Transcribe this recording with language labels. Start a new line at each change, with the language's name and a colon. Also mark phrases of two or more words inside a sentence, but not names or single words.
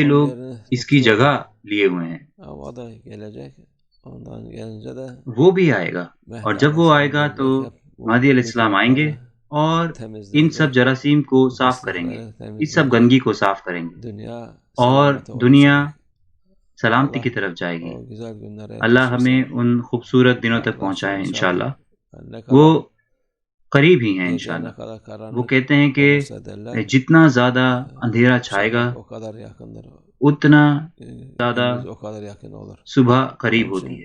Turkish: onun
Urdu: لوگ
Turkish: yerini
Urdu: اس کی
Turkish: tutuyorlar.
Urdu: جگہ لیے ہوئے ہیں.
Turkish: Ama o da gelecek. Ondan gelince de
Urdu: وہ بھی آئے گا، اور
Turkish: Mehdi
Urdu: جب وہ آئے
Turkish: Aleyhisselam
Urdu: گا تو
Turkish: gelecek. Hep bu
Urdu: مہدی
Arabic: علیہ السلام
Urdu: آئیں گے
Turkish: mikropları
Urdu: اور ان
Turkish: temizleyecek.
Urdu: سب جراثیم کو
Turkish: Bu
Urdu: صاف کریں گے،
Turkish: pislikleri
Urdu: اس سب
Turkish: temizleyecek.
Urdu: گندگی کو صاف کریں گے،
Turkish: Dünya
Urdu: اور
Turkish: selamete
Urdu: دنیا
Turkish: ulaşacak.
Urdu: سلامتی کی
Turkish: Allah
Urdu: طرف جائے گی.
Turkish: o güzel günlere
Urdu: اللہ ہمیں
Turkish: yetişirsin.
Urdu: ان خوبصورت دنوں تک
Turkish: Yaklaşıyor
Urdu: پہنچائے
Turkish: inşallah.
Urdu: انشاءاللہ.
Turkish: Ne
Urdu: وہ
Turkish: kadar
Urdu: قریب ہی ہیں انشاءاللہ۔ وہ کہتے ہیں کہ جتنا زیادہ اندھیرا چھائے گا اتنا زیادہ صبح قریب ہوتی ہے۔